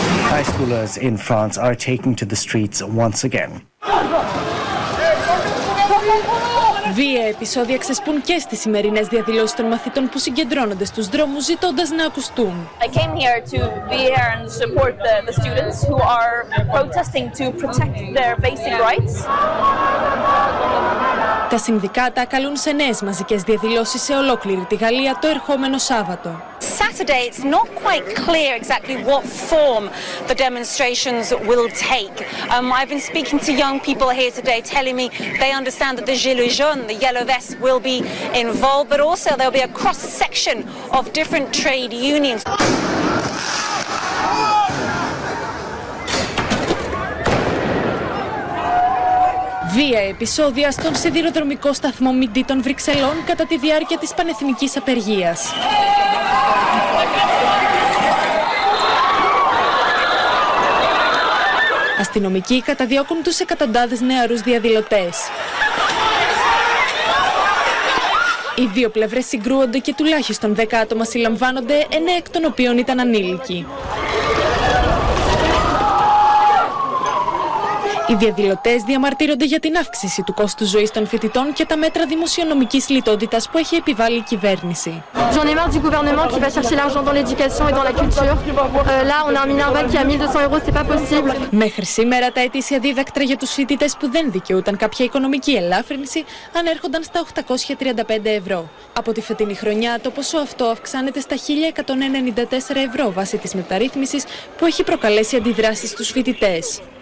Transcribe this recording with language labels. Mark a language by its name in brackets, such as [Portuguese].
[English] High schoolers in France are taking to the streets once again. [Greek] Βία επεισόδια ξεσπούν και στις σημερινές διαδηλώσεις των μαθητών που συγκεντρώνονται στους δρόμους ζητώντας να ακουστούν. [English] I came here to be here and support the students who are protesting to protect their basic rights. [Greek] Τα συνδικάτα καλούν σε νέες μαζικές διαδηλώσεις σε ολόκληρη τη Γαλλία το ερχόμενο Σάββατο. [English] Saturday, it's not quite clear exactly what form the demonstrations will take. I've been speaking to young people here today, telling me they understand that the Gilets Jaunes, the yellow vests, will be involved, but also there'll be a cross-section of different trade unions. [Greek] Βία επεισόδια στον σιδηροδρομικό σταθμό Μιντί των Βρυξελών κατά τη διάρκεια της πανεθνικής απεργίας. Αστυνομικοί καταδιώκουν τους εκατοντάδες νεαρούς διαδηλωτές. Οι δύο πλευρές συγκρούονται και τουλάχιστον 10 άτομα συλλαμβάνονται, 9 εκ των οποίων ήταν ανήλικοι. Οι διαδηλωτές διαμαρτύρονται για την αύξηση του κόστους ζωής των φοιτητών και τα μέτρα δημοσιονομικής λιτότητας που έχει επιβάλει η κυβέρνηση. [French] J'en ai marre du gouvernement qui va chercher l'argent dans l'éducation et dans la culture. Là, on a un Minerva qui a 1200 euros, c'est pas possible. [Greek] Μέχρι σήμερα, τα αιτήσια δίδακτρα για τους φοιτητές που δεν δικαιούταν κάποια οικονομική ελάφρυνση ανέρχονταν στα 835 ευρώ. Από τη φετινή χρονιά, το ποσό αυτό αυξάνεται στα 1194 ευρώ βάσει της μεταρρύθμισης που έχει προκαλέσει αντιδράσεις στους φοιτητές.